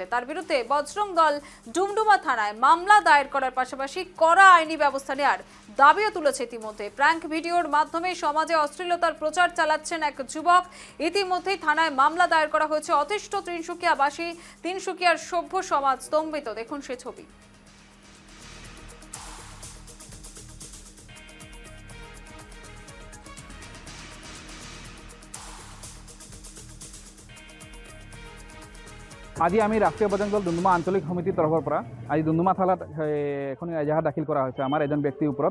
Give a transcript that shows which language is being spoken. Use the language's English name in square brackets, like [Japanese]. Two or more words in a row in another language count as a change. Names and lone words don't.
[Bangla] তার বিরুদ্ধে বজরং দল ডুমডুমা থানায় মামলা দায়ের করার পাশাপাশি কড়া আইনি ব্যবস্থা নেওয়ার দাবিও তুলেছে। ইতিমধ্যে প্র্যাঙ্ক ভিডিওর মাধ্যমে সমাজে অশ্লীলতার প্রচার চালাচ্ছেন এক যুবক। ইতিমধ্যেই থানায় মামলা দায়ের করা হয়েছে। অতিষ্ঠ তিনসুকিয়াবাসী, তিনসুকিয়ার সভ্য সমাজ স্তম্ভিত। দেখুন সে ছবি। [Assamese] আজি আমি রাষ্ট্রীয় বজরং দল ডুমডুমা আঞ্চলিক সমিতির তরফৰ পৰা আজি ডুমডুমা থানাত এখন এজাহাৰ দাখিল কৰা হৈছে আমাৰ এজন ব্যক্তিৰ ওপৰত।